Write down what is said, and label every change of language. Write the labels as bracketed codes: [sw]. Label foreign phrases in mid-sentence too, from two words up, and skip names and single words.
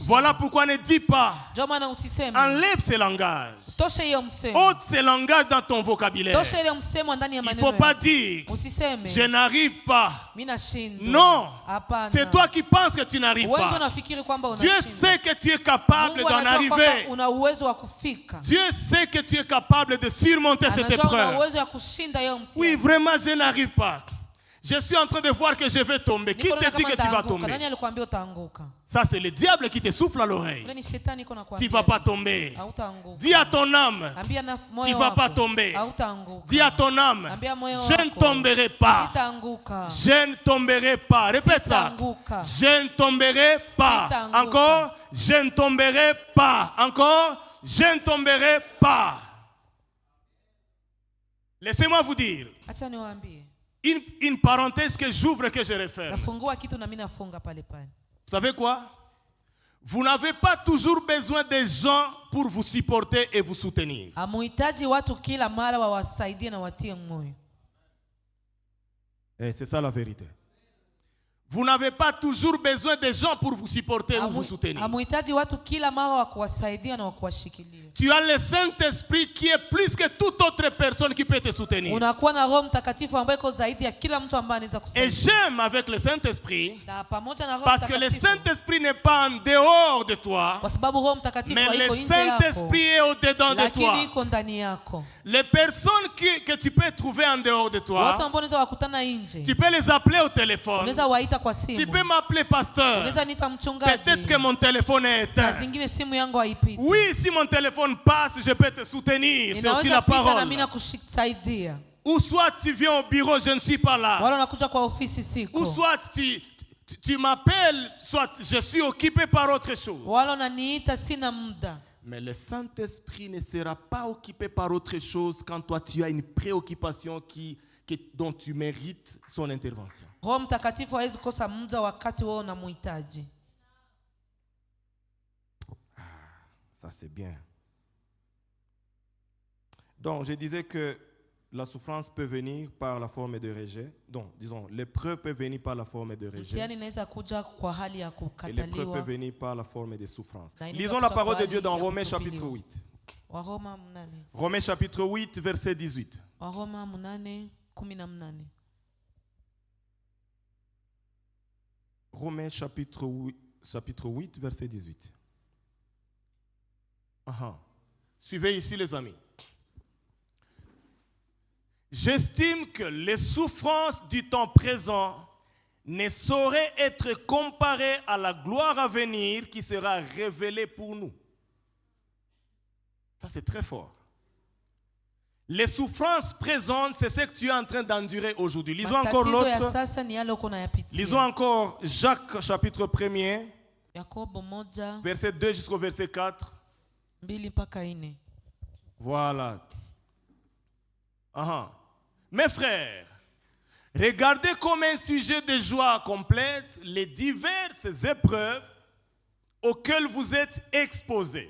[fr] Voilà pourquoi ne dis pas, [sw] Njoo maana usiseme [fr] enlève ce langage, [sw] tosha hiyo msemo, [fr] ôte ce langage dans ton vocabulaire. [sw] tosha ile msemo ndani ya [fr] Il ne [sw] maneno [fr] faut pas [sw] yako. [fr] dire, [sw] Usiseme [fr] je n'arrive pas. [sw] mimi nashindwa. [fr] Non, [sw] Hapana. [fr] c'est toi qui penses que tu n'arrives [sw] Wewe ndio [fr] pas. [sw] unafikiri kwamba [fr] Dieu [sw] unashinda. [fr] sait que tu es capable [sw] Mungu [fr] d'en [sw] anajua kwamba [fr] arriver. [sw] una uwezo wa kufika. [fr] Dieu sait que tu es capable de surmonter cette [sw] Anajua una [fr] épreuve. [sw] uwezo wa kushinda hiyo mtihani. [fr] Oui, vraiment, je n'arrive pas. Je suis en train de voir que je vais tomber. Qui [sw] Niko [fr] te [sw] naona [fr] dit [sw] kama [fr] que tu vas [sw] nitaanguka. Nani [fr] tomber? [sw] alikwambia utaanguka? [fr] Ça, c'est le diable qui te souffle à l'oreille. [sw] Ule ni shetani iko [fr] Tu ne [sw] nakwambia. [fr] vas pas tomber. [sw] Hautaanguka. [fr] Dis à ton âme, [sw] Ambia na [fr] tu [sw] moyo [fr] ne vas [sw] wako. [fr] pas tomber. [sw] Hautaanguka. [fr] Dis à ton âme, [sw] Ambia moyo [fr] je ne [sw] wako. [fr] tomberai pas. [sw] Sitaanguka. [fr] Je ne tomberai pas. Répète ça. [sw] Sitaanguka. [fr] Je ne tomberai pas. [sw] Sitaanguka. [fr] Encore, je ne tomberai pas. Encore, je ne tomberai pas. Laissez-moi vous dire [sw] Acha niwaambie. [fr] une parenthèse que j'ouvre, que je referme. [sw] Nafungua kitu na mimi nafunga pale pale. [fr] Vous savez quoi? Vous n'avez pas toujours besoin des gens pour vous supporter et vous soutenir. [sw] Hamuhitaji watu kila mara wawasaidie na watie moyo. [fr] C'est ça la vérité. Vous n'avez pas toujours besoin des gens pour vous supporter ou vous soutenir. [sw] Hamuhitaji watu kila mara wa kuwasaidia na wa kuwashikilia. [fr] Tu as le Saint-Esprit qui est plus que toute autre personne qui peut te soutenir. [sw] Unakuwa na Roho Mtakatifu ambaye iko zaidi ya kila mtu ambaye anaweza [fr] Et [sw] kusaidia. [fr] j'aime avec le Saint-Esprit [sw] Na pamoja na Roho [fr] parce que le [sw] Mtakatifu. [fr] Saint-Esprit n'est pas en dehors de toi, [sw] Kwa sababu Roho Mtakatifu [fr] mais [sw] haiko [fr] le [sw] nje yako. [fr] Saint-Esprit est au-dedans de [sw] Lakini [fr] toi. [sw] iko ndani yako. [fr] Les personnes que tu peux trouver en dehors de [sw] Watu [fr] toi, [sw] ambao unaweza wakutana nje. [fr] tu peux les appeler au téléphone. [sw] Unaweza waita kwa [fr] Tu [sw] simu. [fr] peux m'appeler pasteur. [sw] Unaweza nita mchungaji. [fr] Peut-être que mon téléphone est [sw] Saa [fr] éteint. [sw] zingine simu yangu haipiti. [fr] Oui, si mon téléphone passe, je peux te soutenir. C'est aussi [sw] Inaweza [fr] la [sw] pita na [fr] parole. [sw] mimi nakusaidia. [fr] Ou soit tu viens au bureau, je ne suis pas là. [sw] Wala unakuja kwa ofisi siko. [fr] Ou soit tu m'appelles, soit je suis occupé par autre chose. [sw] Wala unaniita sina muda. [fr] Mais le Saint-Esprit ne sera pas occupé par autre chose quand toi tu as une préoccupation dont tu mérites son intervention. [sw] Roho Mtakatifu hawezi kosa muda wakati wewe unamhitaji. [fr] Ça c'est bien. Donc je disais que la souffrance peut venir par la forme de rejet. Donc disons, l'épreuve peut venir par la forme de rejet. [sw] Mtihani inaweza kuja kwa hali ya [fr] Et l'épreuve peut [sw] kukataliwa. [fr] venir par la forme de souffrance. [sw] Na inaweza [fr] Lisons la [sw] kuja [fr] parole [sw] kwa [fr] de Dieu [sw] hali [fr] dans [sw] ya [fr] Romains [sw] kutupiliwa. [fr] chapitre 8. [sw] Waroma 8. [fr] Romains chapitre 8, verset 18. [sw] Waroma 8:18. [fr] Romains chapitre 8, verset 18. Suivez ici les amis. J'estime que les souffrances du temps présent ne sauraient être comparées à la gloire à venir qui sera révélée pour nous. Ça c'est très fort. Les souffrances présentes, c'est ce que tu es en train d'endurer aujourd'hui. Lisons encore [sw] Matatizo ya [fr] l'autre. [sw] sasa ni yale uko nayapitia. [fr] Lisons encore Jacques chapitre 1er, [sw] Yakobo 1 [fr] verset 2 jusqu'au verset 4. [sw] 2 mpaka 4. [fr] Voilà. Mes frères, regardez comme un sujet de joie complète les diverses épreuves auxquelles vous êtes exposés.